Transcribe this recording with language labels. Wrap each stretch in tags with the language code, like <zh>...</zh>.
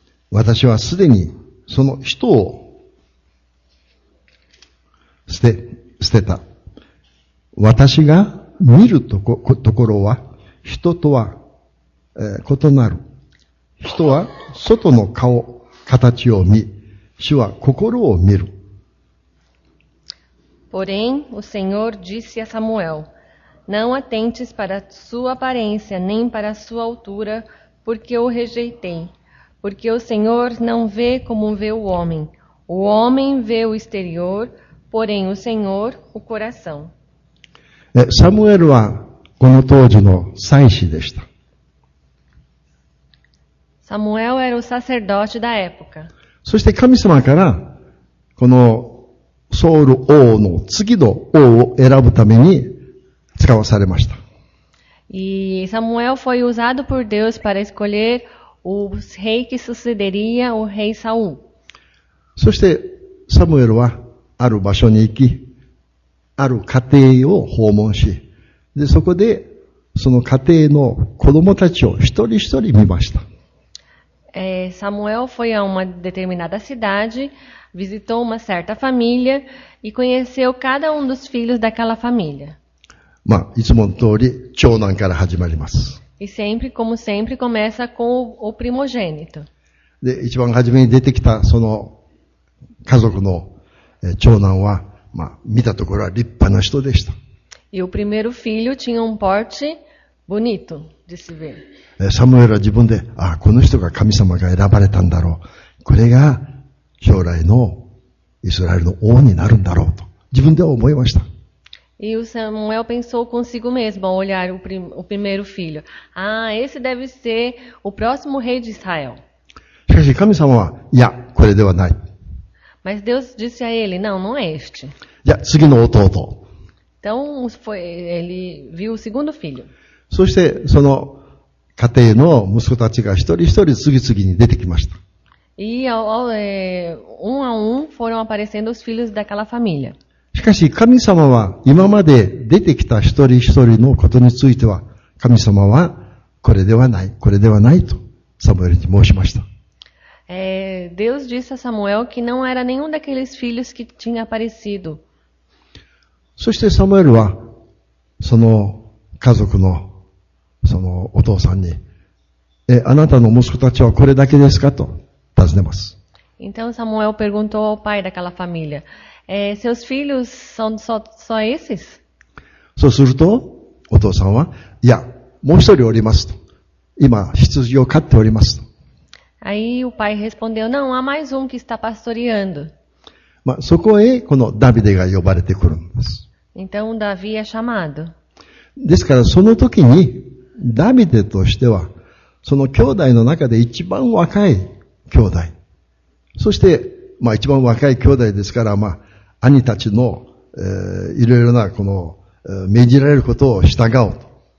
<ja>私はすでにその人を捨てた。私が見るところは人とは、異なる。人は外の顔、形を見、主は心を見る。</ja> <pt>Porém, o Senhor disse a Samuel: Não atentes para sua aparência, nem para sua altura, porque o rejeitei. Porque o Senhor não vê como vê o homem. O homem vê o exterior, porém o Senhor o coração.</pt> <ja>サムエルはこの当時の祭司でした。</ja> <pt>Samuel era o sacerdote da época.</pt> <ja>そして神様から、このソウル王の次の王を選ぶために使わされました。</ja> <pt>E Samuel foi usado por Deus para escolher o rei que sucederia o rei Saul.</pt> <ja>そしてサムエルはある場所に行き、ある家庭を訪問し、で、そこでその家庭の子供たちを一人一人見ました。</ja> <pt>Samuel foi a uma determinada cidade, visitou uma certa família e conheceu cada um dos filhos daquela família.</pt> <ja>いつもの通り長男から始まります。</ja> <pt>E sempre, como sempre, começa com o primogênito.</pt> <ja>で、一番初めに出てきたその家族の長男は、見たところは立派な人でした。</ja> <pt>E o primeiro filho tinha um porte bonito de se ver.</pt> <ja>サムエルは自分で、この人が神様が選ばれたんだろう。これが将来のイスラエルの王になるんだろうと自分では思いました。</ja> <pt>E o Samuel pensou consigo mesmo ao olhar o primeiro filho. Esse deve ser o próximo rei de Israel.</pt> <ja>しかし神様は、いや、これではない。</ja> <pt>Mas Deus disse a ele, não é este.</pt> <ja>じゃあ次の弟。</ja> <pt>Então ele viu o segundo filho.</pt> <ja>そしてその家庭の息子たちが一人一人次々に出てきました。</ja> <pt>E um a um foram aparecendo os filhos daquela família.</pt> <ja>しかし神様は今まで出てきた一人一人のことについては、神様はこれではない、これではないとサムエルに申しました。</ja> <pt>Deus disse a Samuel que não era nenhum daqueles filhos que tinha aparecido.</pt> <ja>そしてサムエルはその家族のそのお父さんに、あなたの息子たちはこれだけですかと尋ねます。</ja> <pt>Então Samuel perguntou ao pai daquela família, seus filhos são só esses?</pt> <ja>そうするとお父さんは、いや、もう一人おりますと。今羊を飼っておりますと。</ja> <pt>Aí o pai respondeu, não, há mais um que está pastoreando.</pt> <ja>そこへこのダビデが呼ばれてくるんです。</ja> <pt>Então Davi é chamado.</pt> <ja>ですからその時にダビデとしてはその兄弟の中で一番若い兄弟。そして一番若い兄弟ですから、兄たちの、いろいろなこの命じられることを従うと。</ja>